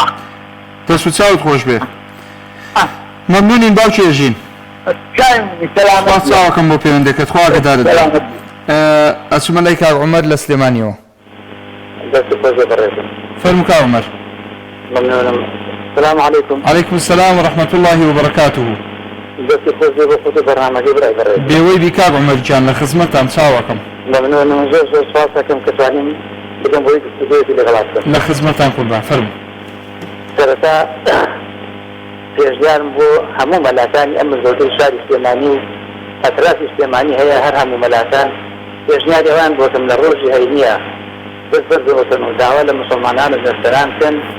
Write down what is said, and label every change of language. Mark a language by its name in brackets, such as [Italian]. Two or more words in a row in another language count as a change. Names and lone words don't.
[Central Kurdish] دەست و چاوت خۆش بێ. مەمنونین باوکی ئێژین. سلامت چاوەکەم بۆ پەیوەندەکەت خوا ئاگادارت بێ. ئەچوومە لای کاک عومەر لە سلێمانیەوە. دەست و خۆش بەڕێزم. فەرموو کاک عومەر. ممنونم. [Arabic] السلام عليكم. عليكم السلام ورحمة الله وبركاته. [Central Kurdish] دەست و خۆش بێ بۆ خۆت و بەرنامەکەی برای بەڕێز. بێوەی بی کاک عومەر گیان لە خزمەتتان چاوەکەم. ممنونم زۆر سپاس دەکەم کە توانیم بگەم بۆی گفتوگویەکی لەگەڵا بکەم. لە خزمەتتان قوربان فەرموو. سەرەتا پێشدارم بۆ هەموو مەلاتانی ئەم مزگەوتەی شاری سلێمانی و ئەترافی سلێمانی هەیە هەر هەموو مەلاتان پێشنیاری ئەوان بۆتم لە ڕۆژی هەینیە بەس بەردەوەتن و داوا لە مسلمانان و دەستەران بکەن